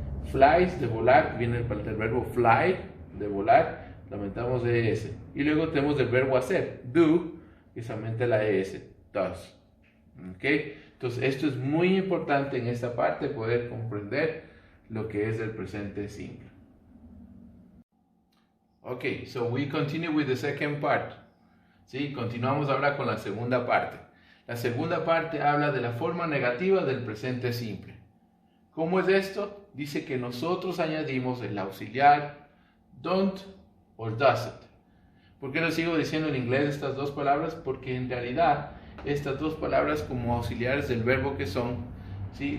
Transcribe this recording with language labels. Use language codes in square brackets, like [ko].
[es] Flies, de volar, viene el verbo fly, de volar, lo aumentamos de S. Y luego tenemos el verbo hacer, do, que se aumenta la ES, does. ¿Ok? Entonces, esto es muy importante en esta parte, poder comprender lo que es el presente simple. [en] Okay, so we continue with the second part. [es] ¿Sí? Continuamos ahora con la segunda parte. La segunda parte habla de la forma negativa del presente simple. ¿Cómo es esto? Dice que nosotros añadimos el auxiliar don't o doesn't. ¿Por qué lo sigo diciendo en inglés estas dos palabras? Porque en realidad estas dos palabras como auxiliares del verbo que son, ¿sí?